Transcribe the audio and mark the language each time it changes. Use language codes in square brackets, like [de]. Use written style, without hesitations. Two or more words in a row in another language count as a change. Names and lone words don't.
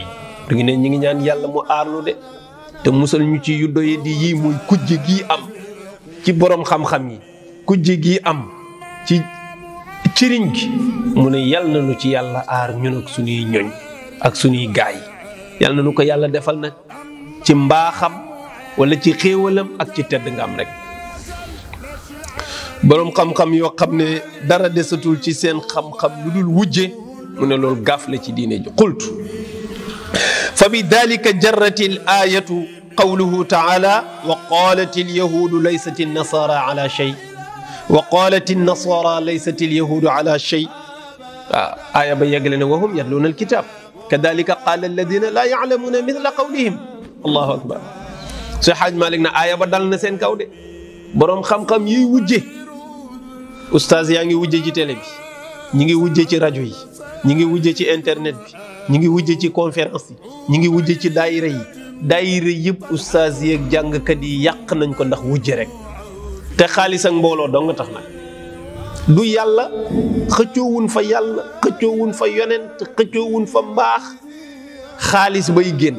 [wo] du ngi ne ñi ngi ñaan yàlla mu aarlu de te musal ñu ci yu doye di yii muy kujje gii am ci borom xam-xam yi kujje gii am ci ciriñ gi mu ne yal na nu ci yàlla aar ñun ak sunuy ñoñ ak sunuy gaay yal na nu ko yàlla defal nag ci mbaaxam wala ci xéewalam ak ci tedd nga am rek borom xam-xam yoo xam ne dara desatul ci seen xam-xam lu dul wujje mu ne loolu gaaf la ci diine ji [ar] قلت فبذلك جرت الآية قوله تعالى وقالت اليهود ليست النصارى على شيء وقالت النصارى ليست اليهود على شيء [wo] aya ba yeggale ne [ar] وهم يتلون الكتاب كذلك قال الذين لا يعلمون مثل قولهم الله أكبر [wo] Seex Xaaj Maalik na aya ba dal na seen kaw de borom xam-xam yiy wujje ustaas yaa ngi wujje ci télé bi ñi ngi wujje ci rajo yi ñi ngi wujje ci internet bi ñi ngi wujje ci conférence yi ñi ngi wujje ci daayira yëpp ustaas yi ak jàngkat yi yàq nañ ko ndax wujje rek te xaalis ak mbooloo dong tax nag du yàlla xëccoowun fa yàlla xëccoowun fa yonent xëccoowun fa mbaax xaalis bay génn